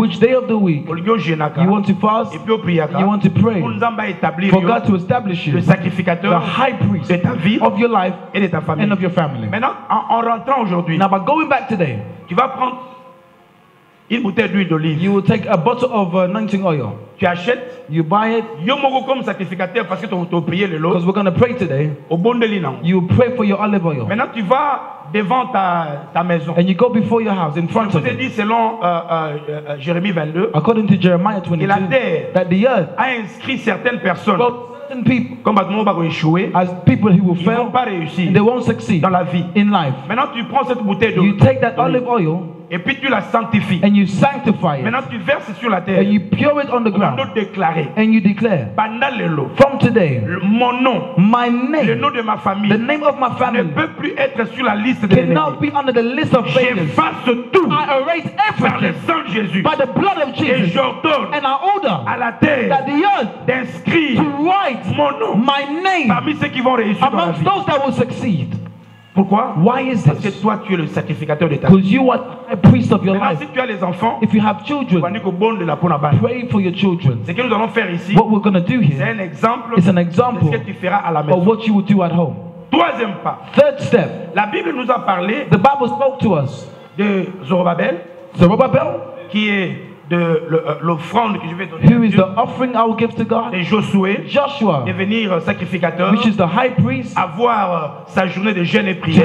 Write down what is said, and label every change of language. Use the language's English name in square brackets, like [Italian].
[English] which day of the week you want to fast, [French] et puis [English] you want to pray, for God to establish you [French] le sacrificateur, [English] the high priest [French] de ta vie, [English] of your life [French] et de ta famille. [English] And of your family. [French] Maintenant, en rentrant aujourd'hui, [English] now by going back today, [French] tu vas prendre une bouteille d'huile d'olive. [English] You will take a bottle of anointing oil. [French] Tu achètes. [English] You buy it. [French] Yo mogo comme sacrificateur parce que tu as prié le lot. [English] Because we're going to pray today. [French] Au bon de l'inan. [English] You pray for your olive oil. [French] Maintenant tu vas devant ta maison. [English] And you go before your house in front of it. [French] Je vous ai dit selon Jérémie 22. [English] According to Jeremiah 22. [French] La terre [English] that the earth [French] a inscrit certaines personnes. [English] Certain people. [French] Comme échouer. [English] As people who will fail. [French] Ils vont pas réussir. [English] They won't succeed. [French] Dans la vie. [English] In life. [French] Maintenant tu prends cette bouteille d'eau. [English] You take that olive oil. [French] Et puis tu la sanctifies. [English] And you sanctify it. [French] Maintenant tu verses sur la terre. [English] And you pour it on the ground. And you declare. From today. [French] Mon nom. [English] My name. [French] Le nom de ma famille. [English] The name of my family. [French] Ne peut plus être sur la liste des ennemis. [English] Cannot be under the list of failures. [French] J'efface tout. [English] I erase everything. [French] Par le sang de Jésus. [English] By the blood of Jesus. [French] Et j'ordonne. [English] And I order. [French] À la terre. [English] That the earth. [French] D'inscrire. [English] To write. [French] Mon nom. [English] My name. [French] Parmi ceux qui vont réussir dans la vie. [English] Amongst those that will succeed. [French] Pourquoi? [English] Why is this? [French] Parce que toi tu es le sacrificateur de ta vie. [English] Because you are a priest of your life. [French] Si tu as les enfants, [English] if you have children, pray for your children. [French] Ce que nous allons faire ici, [English] what we're going to do here, [French] c'est un exemple. [English] It's an example [French] de ce que tu feras à la maison. [English] of what you will do at home. [French] Troisième pas. [English] Third step. [French] La Bible nous a parlé. [English] The Bible spoke to us. [French] De Zorobabel. [English] Zerubbabel. [French] Qui est de l'offrande que je vais donner. [English] Who is the offering I will give to God? [French] Et Josué. [English] Joshua. [French] Devenir sacrificateur. [English] Which is the high priest. [French] Avoir sa journée de jeûne et prière.